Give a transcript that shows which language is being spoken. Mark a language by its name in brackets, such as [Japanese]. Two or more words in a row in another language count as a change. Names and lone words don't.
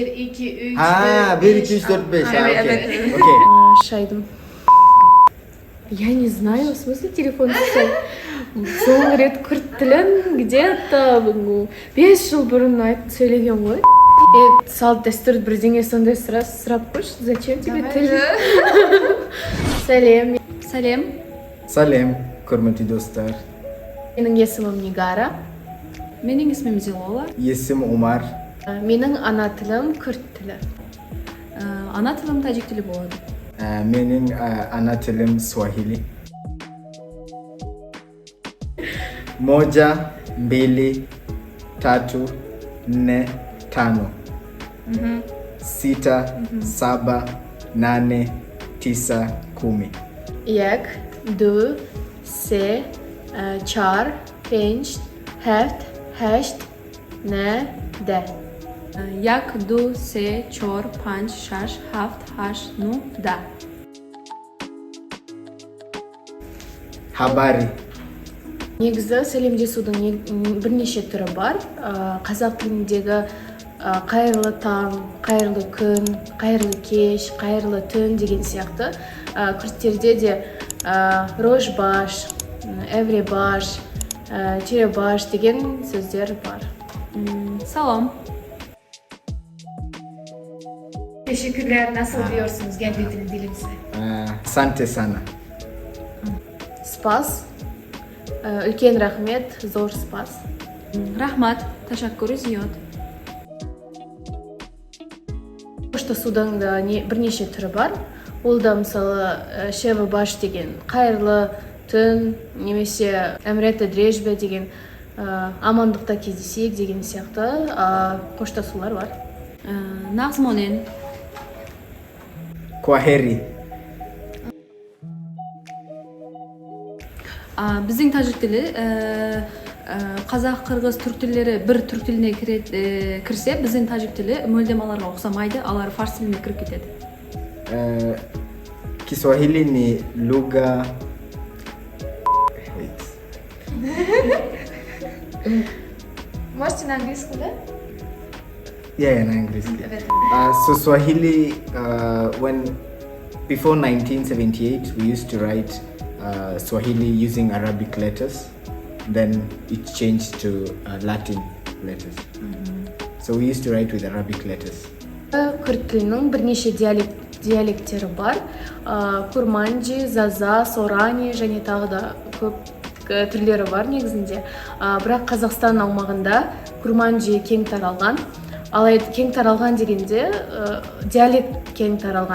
[Turkish] 2, 3, Ha, 1, 2, 3, 4, 5. Ha, Evet, okey. evet. Okey. [Kazakh] Шайдым. [Russian] Я не знаю, в смысле телефон писать. [Kazakh] Соңғы рет күрт тілін где-то 5 жыл бұрын сөйлеген ғой. Салт дәстүр бірдеңе сондай сұрап қойшы. [Russian] Зачем тебе тіл? Сәлем. [Kazakh] Сәлем. Салем, құрметті достар. Менің есімім Нигара. Менің есімім Зилола. Есім Омар. Менің ана тілім күрт тілі. Ана тілім тәжік тілі болады. Менің ана тілім Swahili. [Swahili] Moja, mbili, tatu, nne, tano. Sita, saba, nane, tisa, kumi. 1, 2, 3, 4, 5, 7, 8, 9, 10. 1, 2, 3, 4, 5, 6, 7, 8, 9, 10. Habari. [Kazakh] Негізі сәлемдесудің бірнеше түрі бар. Қазақ тіліндегі қайырлы таң, қайырлы күн, қайырлы кеш, қайырлы түн деген сияқты. Күрттерде де рожбаш, эвребаш, черебаш деген сөздер бар. Салам. [Turkish] Teşekkürler. Nasıl diyorsunuz kendi dilinize? [Swahili] Asante sana. [Kazakh] Спас. Үлкен рахмет, зор спас. [Tajik] Рахмат. Ташаккур, зиёд. [Kazakh] Қоштасудың да бірнеше түрі бар. Ол да мысалы [Kurdish] шевы баш [Kazakh] деген қайырлы түн, немесе [Kurdish] әмреті дрежбе [Kazakh] деген амандықта кездесейік деген сияқты қоштасулар бар. [Tajik] Нағзмонен. [Swahili] Kwaheri. [Kazakh] Біздің тәжік тілі қазақ, қырғыз, түрк тілдері бір түрк тіліне кірсе, біздің тәжік тілі мөлдемаларға ұқсамайды, алар фарс тіліне кіріп кетеді. [Swahili] Kiswahili ni lugha. [Russian] Можете на английском, да? [English] Yeah, in English. So Swahili, before 1978, we used to write Swahili using Arabic letters. Then it changed to Latin letters. So we used to write with Arabic letters. [Kazakh] Күрт тілінің бірнеше диалекттері бар. Курманджи, Заза, Сорани және тағы да көп түрлері бар негізінде. Бірақ Қазақстан аумағында Курманджи кең таралған. Алайда кең таралған дегенде диалект кең таралған.